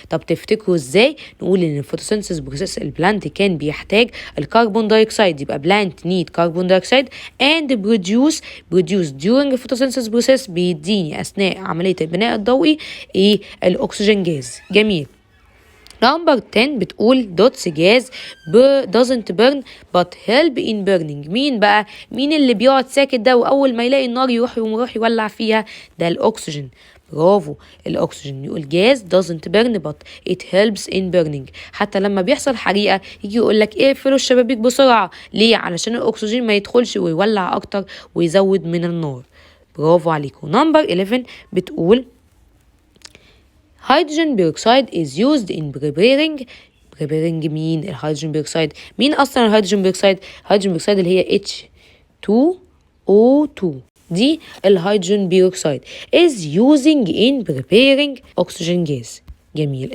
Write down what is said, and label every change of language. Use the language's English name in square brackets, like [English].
[Arabic] طب تفتكروا ازاي نقول ان الفوتوسينثيس بروسيس البلانت كان بيحتاج الكربون دايوكسيد؟ يبقى بلانت نيد كربون دايوكسيد [English] and produce during photosynthesis process، [Arabic] بيديني اثناء عملية البناء الضوئي ايه؟ الاكسجين جاز. جميل. نمبر 10 بتقول دوتس جاز [English] doesn't burn but help in burning، [Arabic] مين بقى؟ مين اللي بيقعد ساكت ده وأول ما يلاقي النار يروح يولع فيها؟ ده الأكسجين. برافو. الأكسجين يقول [English] gas doesn't burn but it helps in burning. [Arabic] حتى لما بيحصل حريقة يجي يقول لك اقفلوا الشبابيك بسرعة. ليه؟ علشان الأكسجين ما يدخلش ويولع أكتر ويزود من النار. برافو عليكم. نمبر 11 بتقول [English] hydrogen peroxide is used in preparing [Arabic] مين الهيدروجين بيروكسيد؟ مين أصلا الهيدروجين بيروكسيد؟ الهيدروجين بيروكسيد اللي هي H2O2 دي الهيدروجين بيروكسيد [English] is using in preparing oxygen gas. [Arabic] جميل.